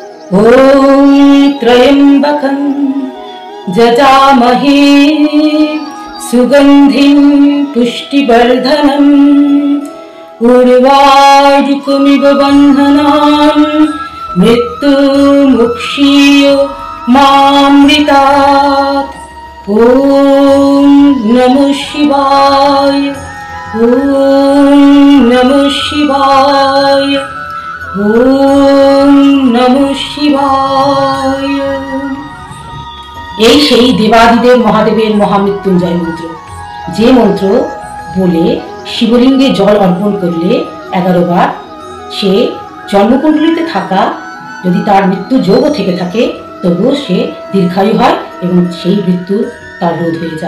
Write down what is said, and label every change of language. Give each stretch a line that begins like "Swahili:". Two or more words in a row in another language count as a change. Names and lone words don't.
Sanskrit: ॐ त्र्यम्बकं जजामहे सुगन्धिं पुष्टिवर्धनम् उर्वारुकमिव बन्धनान् मृत्युमुक्षीय मामृतात्। ॐ नमः शिवाय, ॐ नमः शिवाय, ॐ नमः शिवाय।
Bangla: এই সেই দেবাদিদেব মহাদেবের মহামৃত্যুঞ্জয় মন্ত্র, যে মন্ত্র বলে শিবলিঙ্গে জল অর্পণ করলে 11 বার সে জন্মকুণ্ডলিতে থাকা যদি তার মৃত্যু যোগও থেকে থাকে তবুও সে দীর্ঘায়ু হয় এবং সেই মৃত্যু তার রোধ হয়ে যায়।